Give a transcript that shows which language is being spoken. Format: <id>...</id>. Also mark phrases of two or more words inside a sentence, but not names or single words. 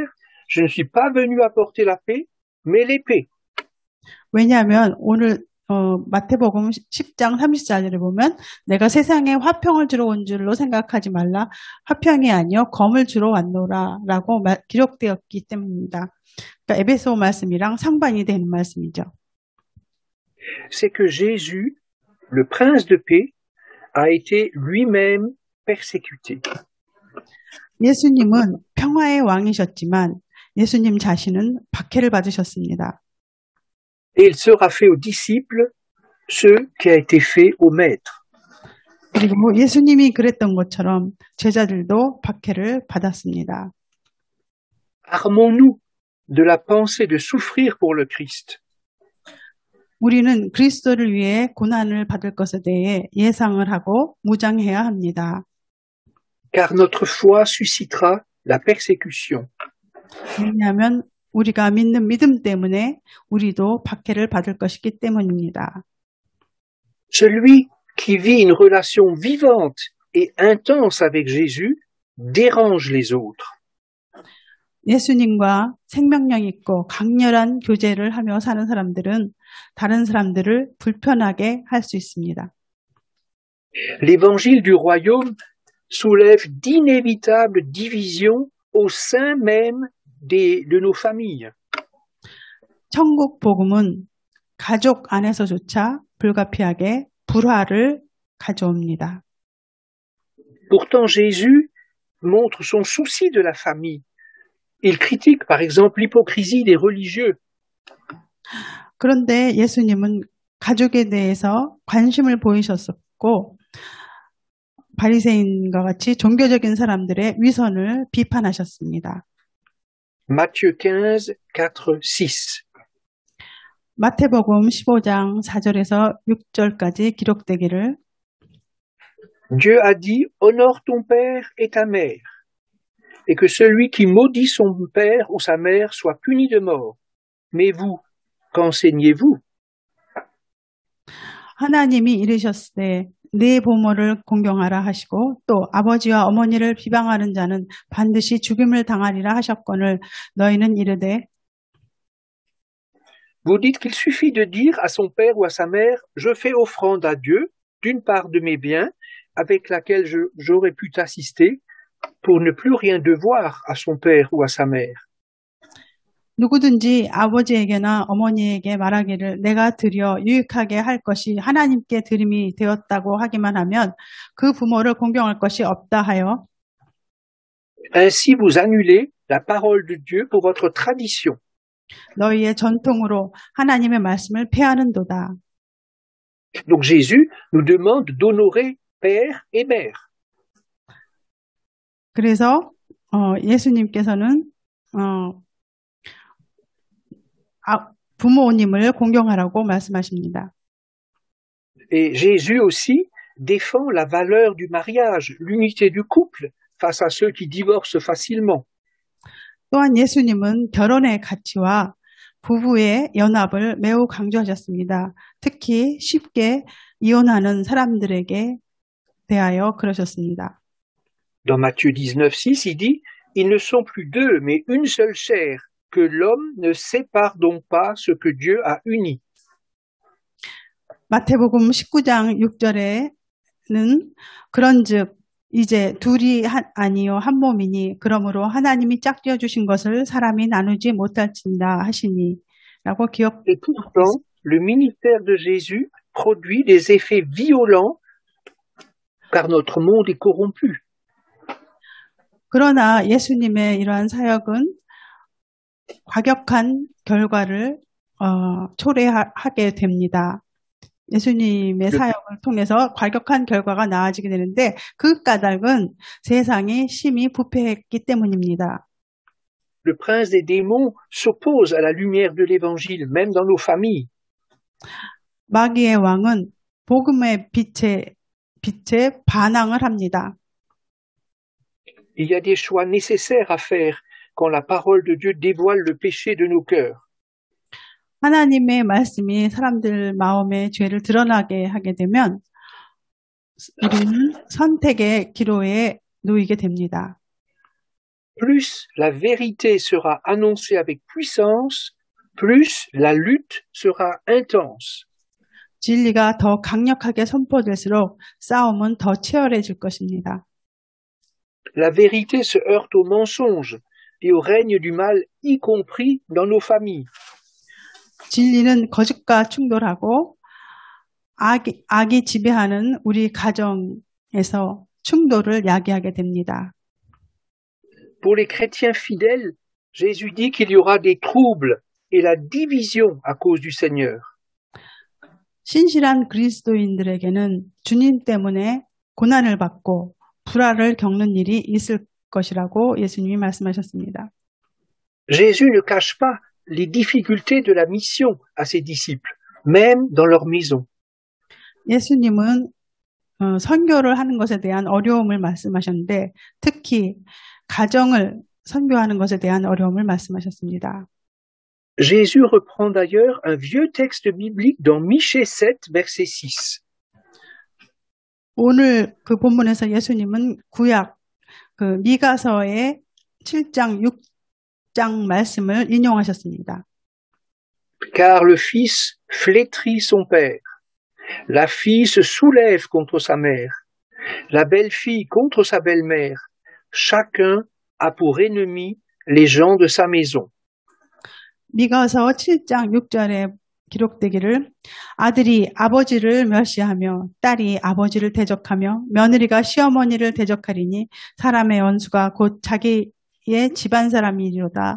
<fr>Je ne suis pas venu apporter la paix, mais l'épée. »</fr> <ko>왜냐하면 오늘 마태복음 10장 34절에 보면 내가 세상에 화평을 주러 온 줄로 생각하지 말라. 화평이 아니요 검을 주러 왔노라 라고 기록되었기 때문입니다. 그러니까 에베소 말씀이랑 상반이 되는 말씀이죠.</ko> <fr>C'est que Jésus, le prince de paix, a été lui-même persécuté.</fr> <ko>예수님은 평화의 왕이셨지만 예수님 자신은 박해를 받으셨습니다.</ko> <fr>Et il sera fait aux disciples ce qui a été fait aux maîtres.</fr> <ko>그리고 예수님이 그랬던 것처럼 제자들도 박해를 받았습니다.</ko> <fr>Armons-nous de la pensée de souffrir pour le Christ.</fr> <ko>우리는 그리스도를 위해 고난을 받을 것에 대해 예상을 하고 무장해야 합니다.</ko> <fr>Car notre foi suscitera la persécution.</fr> <ko>왜냐하면 우리가 믿는 믿음 때문에 우리도 박해를 받을 것이기 때문입니다.</ko> <fr>Celui qui vit une relation vivante et intense avec Jésus dérange les autres.</fr> <ko>예수님과 생명력 있고 강렬한 교제를 하며 사는 사람들은 다른 사람들을 불편하게 할 수 있습니다.</ko> <fr>L'évangile du royaume soulève d'inévitables divisions au sein même de nos familles.</fr> <ko>천국 복음은 가족 안에서조차 불가피하게 불화를 가져옵니다.</ko> <fr>Pourtant, Jésus montre son souci de la famille. Il critique, par exemple, l'hypocrisie des religieux.</fr> <ko>그런데 예수님은 가족에 대해서 관심을 보이셨었고 바리새인과 같이 종교적인 사람들의 위선을 비판하셨습니다.</ko> <fr>Matthieu 15, 4, 6.</fr> <ko>마태복음 15장 4절에서 6절까지 기록되기를</ko> <fr>Dieu a dit, honore ton père et ta mère, et que celui qui maudit son père ou sa mère soit puni de mort. Mais vous, qu'enseignez-vous?</fr> <ko>하나님이 이르셨으되 네 부모를 공경하라 하시고 또 아버지와 어머니를 비방하는 자는 반드시 죽임을 당하리라 하셨거늘 너희는 이르되</ko> <fr>Vous dites qu'il suffit de dire à son père ou à sa mère, je fais offrande à Dieu d'une part de mes biens avec laquelle j'aurais pu t'assister pour ne plus rien devoir à son père ou à sa mère.</fr> <ko>누구든지 아버지에게나 어머니에게 말하기를 내가 드려 유익하게 할 것이 하나님께 드림이 되었다고 하기만 하면 그 부모를 공경할 것이 없다 하여</ko> <fr>Ainsi vous annulez la parole de Dieu pour votre tradition.</fr> <ko>너희의 전통으로 하나님의 말씀을 폐하는도다.</ko> <fr>Donc Jésus nous demande d'honorer père et mère.</fr> <ko>그래서 예수님께서는 부모님을 공경하라고 말씀하십니다.</ko> <fr>Et Jésus aussi défend la valeur du mariage, l'unité du couple face à ceux qui divorcent facilement.</fr> <ko>또한 예수님은 결혼의 가치와 부부의 연합을 매우 강조하셨습니다. 특히 쉽게 이혼하는 사람들에게 대하여 그러셨습니다.</ko> <fr>Dans Matthieu 19, 6, il dit « Ils ne sont plus deux, mais une seule chair, que l'homme ne sépare donc pas ce que Dieu a uni. »</fr> <ko>마태복음 19장 6절에는 그런즉 이제 둘이 아니요 한 몸이니 그러므로 하나님이 짝지어 주신 것을 사람이 나누지 못할진다 하시니라고 기억.</ko> <fr>Et pourtant, le ministère de Jésus produit des effets violents car notre monde est corrompu.</fr> <ko>그러나 예수님의 이러한 사역은 과격한 결과를 초래하게 됩니다. 예수님의 사역을 통해서 과격한 결과가 나아지게 되는데 그 까닭은 세상이 심히 부패했기 때문입니다.</ko> <fr>Le prince des démons s'oppose à la lumière de l'évangile, même dans nos familles.</fr> <ko>마귀의 왕은 복음의 빛에 반항을 합니다.</ko> <fr>Il y a des choix nécessaires à faire quand la parole de Dieu dévoile le péché de nos cœurs.</fr> <ko>하나님의 말씀이 사람들 마음의 죄를 드러나게 하게 되면 우리는 선택의 기로에 놓이게 됩니다.</ko> <fr>Plus la vérité sera annoncée avec puissance, plus la lutte sera intense.</fr> <ko>진리가 더 강력하게 선포될수록 싸움은 더 치열해질 것입니다.</ko> <fr>La vérité se heurte au mensonge et au règne du mal, y compris dans nos familles.</fr> <ko>진리는 거짓과 충돌하고 악이 지배하는 우리 가정에서 충돌을 야기하게 됩니다.</ko> <fr>Pour les chrétiens fidèles, Jésus dit qu'il y aura des troubles et la division à cause du Seigneur.</fr> <ko>신실한 그리스도인들에게는 주님 때문에 고난을 받고 불화를 겪는 일이 있을 것이라고 예수님이 말씀하셨습니다.</ko> <fr>Jésus ne cache pas les difficultés de la mission à ses disciples, même dans leur maison.</fr> <ko>예수님은 선교를 하는 것에 대한 어려움을 말씀하셨는데 특히 가정을 선교하는 것에 대한 어려움을 말씀하셨습니다.</ko> <fr>Jésus reprend d'ailleurs un vieux texte biblique dans Michée 7, verset 6.</fr> <ko>오늘 그 본문에서 예수님은 구약 미가서의 7장 6장 말씀을 인용하셨습니다.</ko> <fr>Car le fils flétrit son père, la fille se soulève contre sa mère, la belle-fille contre sa belle-mère, chacun a pour ennemi les gens de sa maison.</fr> <ko>미가서 7장 6절에 기록되기를 아들이 아버지를 멸시하며 딸이 아버지를 대적하며 며느리가 시어머니를 대적하리니 사람의 원수가 곧 자기의 집안 사람이리로다.</ko>